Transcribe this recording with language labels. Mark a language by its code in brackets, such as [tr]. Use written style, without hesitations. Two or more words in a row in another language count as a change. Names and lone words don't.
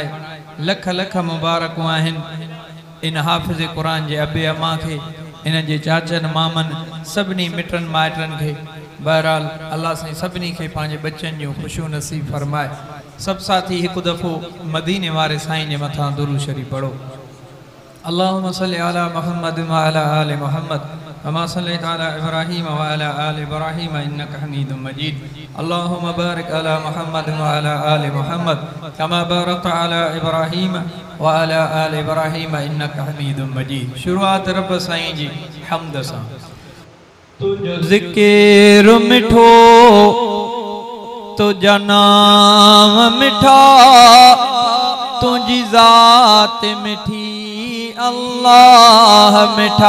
[sd] लख लख मुबारकूं आहिनि इन हाफ़िज़ क़ुरान जे अबे अम्मा खे, इन जे चाचनि मामनि सभिनी मिटनि माइटनि खे। बहरहाल अल्लाह साईं सभिनी खे पंहिंजे बच्चनि जूं ख़ुशियूं नसीब फरमाए। सभु साथी हिकु दफ़ो मदीने वारे साईं जे मथां दुरूद शरीफ़ पढ़ो। [ar] اللهم صل على محمد وعلى آل محمد كما صليت على إبراهيم وعلى آل إبراهيم إنك حميد مجيد. اللهم بارك على محمد وعلى آل محمد كما باركت على إبراهيم وعلى آل إبراهيم إنك حميد مجيد. [sd] शुरुआत रब साईं जी हम्द सां। तुझो ज़िक्र मिठो तुझा नाम मिठा तुझी ज़ात मिठी अल्लाह मिठा।